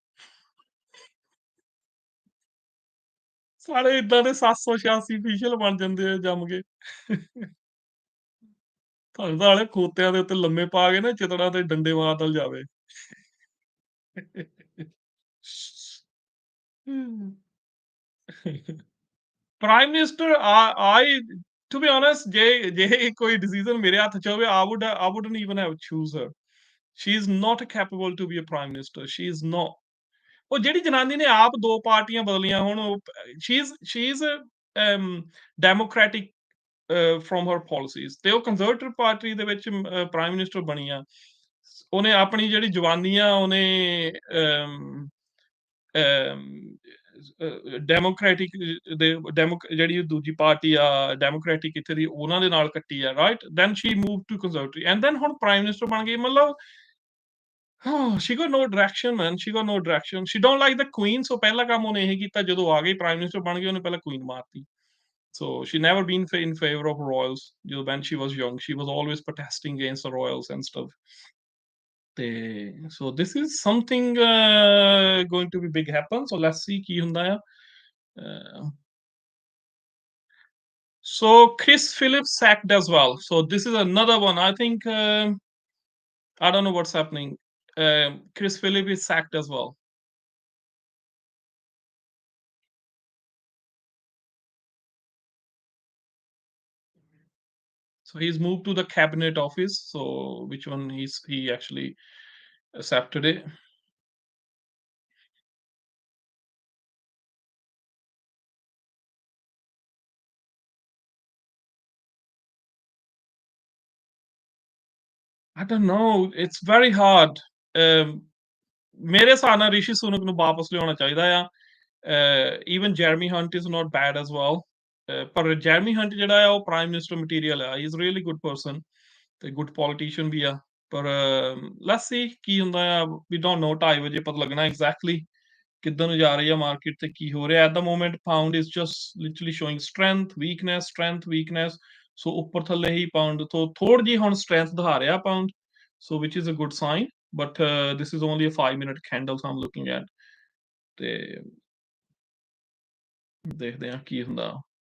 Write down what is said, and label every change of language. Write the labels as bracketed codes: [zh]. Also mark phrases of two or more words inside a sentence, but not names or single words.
[pa] ਸਾਰੇ ਇਦਾਂ ਦੇ 786 ਫੀਸ਼ਲ ਬਣ ਜਾਂਦੇ ਆ ਜੰਮ ਕੇ. ਤੁਹਾਨੂੰ ਤਾਂ ਹਾਲੇ ਖੋਤਿਆਂ ਦੇ ਉੱਤੇ ਲੰਮੇ ਪਾ ਕੇ ਨਾ ਚਿਤੜਾਂ ਤੇ ਡੰਡੇ ਮਾਰਦਲ ਜਾਵੇ. [en] prime minister I to be honest, [pa] ਜੇ ਕੋਈ ਡਿਸੀਜਨ ਮੇਰੇ ਹੱਥ ਚ ਹੋਵੇ, [en] I wouldn't even have choose her. She is not capable to be a prime minister. She is not. [pa] ਉਹ ਜਿਹੜੀ ਜਨਾਨੀ ਨੇ ਆਪ 2 ਪਾਰਟੀਆਂ ਬਦਲੀਆਂ, ਹੁਣ [en] she is democratic from her policies, [pa] ਤੇ ਉਹ ਕੰਜ਼ਰਵੇਟਿਵ ਪਾਰਟੀ ਦੇ ਵਿੱਚ [en] prime minister [pa] ਬਣੀ ਆ. ਉਹਨੇ ਆਪਣੀ ਜਿਹੜੀ ਜਵਾਨੀ ਆ, ਉਹਨੇ ਡੈਮੋਕ੍ਰੈਟਿਕ ਜਿਹੜੀ ਦੂਜੀ ਪਾਰਟੀ ਆ ਡੈਮੋਕ੍ਰੈਟਿਕ ਇੱਥੇ ਦੀ, ਉਹਨਾਂ ਦੇ ਨਾਲ ਕੱਟੀ ਆ, ਰਾਈਟ. [en] then she move to conservative and then ਹੁਣ prime minister [pa] ਬਣ ਗਈ. [en] ਮਤਲਬ she got no direction man. She got no direction. She don't like the queen. So [pa] ਪਹਿਲਾ ਕੰਮ ਉਹਨੇ ਇਹ ਕੀਤਾ, ਜਦੋਂ ਆ ਗਈ [en] prime minister [pa] ਬਣ ਗਈ, ਉਹਨੇ ਪਹਿਲਾਂ queen ਮਾਰਤੀ. [en] So she never been in favor of royals. When she was young, she was always protesting against the royals and stuff. So this is something going to be big happen. So let's see [pa] ਕੀ ਹੁੰਦਾ ਆ. [en] So Chris Phillips sacked as well. So this is another one. I think I don't know what's happening. Chris Phillips is sacked as well. So he's moved to the cabinet office. So which one he actually accepted it. I don't know. It's very hard. [pa] ਮੇਰੇ ਹਿਸਾਬ ਨਾਲ ਰਿਸ਼ੀ ਸੁਨਕ ਨੂੰ ਵਾਪਸ ਲਿਆਉਣਾ ਚਾਹੀਦਾ ਆ. [en] Even Jeremy Hunt is not bad as well. [pa] ਪਰ Jeremy Hunt ਜਿਹੜਾ ਆ, ਉਹ [en] prime minister material [pa] ਆ. [en] He is really good person ਤੇ good politician [pa] ਵੀ ਆ. ਪਰ [en] let's see [pa] ਕੀ ਹੁੰਦਾ ਆ. [en] We don't know. [pa] 2:30 ਵਜੇ ਪਤਾ ਲੱਗਣਾ exactly ਕਿੱਧਰ ਨੂੰ ਜਾ ਰਹੀ ਆ ਮਾਰਕੀਟ ਤੇ ਕੀ ਹੋ ਰਿਹਾ. [en] At the moment pound is just literally showing strength weakness. [pa] ਸੋ ਉੱਪਰ ਥੱਲੇ ਹੀ ਪਾਉਂਡ ਤੋਂ ਥੋੜੀ ਜਿਹੀ ਹੁਣ strength ਦਿਖਾ ਰਿਹਾ ਪਾਉਂਡ. [en] So which is a good sign. But this is only a 5-minute candle I'm looking at. [pa] ਤੇ ਦੇਖਦੇ ਹਾਂ ਕੀ ਹੁੰਦਾ.